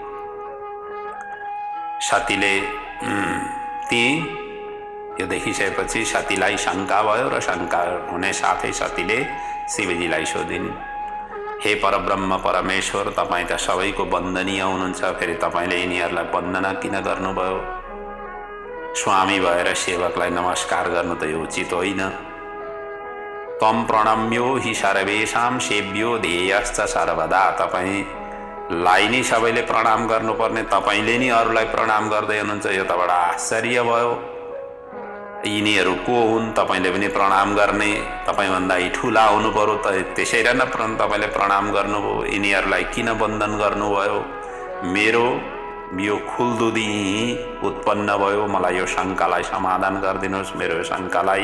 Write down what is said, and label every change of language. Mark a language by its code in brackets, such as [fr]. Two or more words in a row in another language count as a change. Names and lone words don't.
[ne] सतीले यो देखिसकेपछि सतीलाई शङ्का भयो र शङ्का हुने साथै सतीले शिवजीलाई सोधिन्, हे परब्रह्म परमेश्वर, तपाईँ त सबैको वन्दनीय हुनुहुन्छ, फेरि तपाईँले यिनीहरूलाई वन्दना किन गर्नुभयो? स्वामी भएर सेवकलाई नमस्कार गर्नु त यो उचित होइन। [sa] तम प्रणम्यो हि सर्वेषां सेव्यो ध्येयश्च सर्वदा। [ne] तपाईँलाई नै सबैले प्रणाम गर्नुपर्ने, तपाईँले नि अरूलाई प्रणाम गर्दै हुनुहुन्छ, यो त बडा आश्चर्य भयो। यिनीहरू को हुन् तपाईँले पनि प्रणाम गर्ने? तपाईँभन्दा ठुला हुनु पर्यो त, त्यसैले न तपाईँले प्रणाम गर्नुभयो। यिनीहरूलाई किन वन्दन गर्नुभयो? मेरो यो खुल्दुदी उत्पन्न भयो, मलाई यो शङ्कालाई समाधान गरिदिनुहोस्, मेरो यो शङ्कालाई।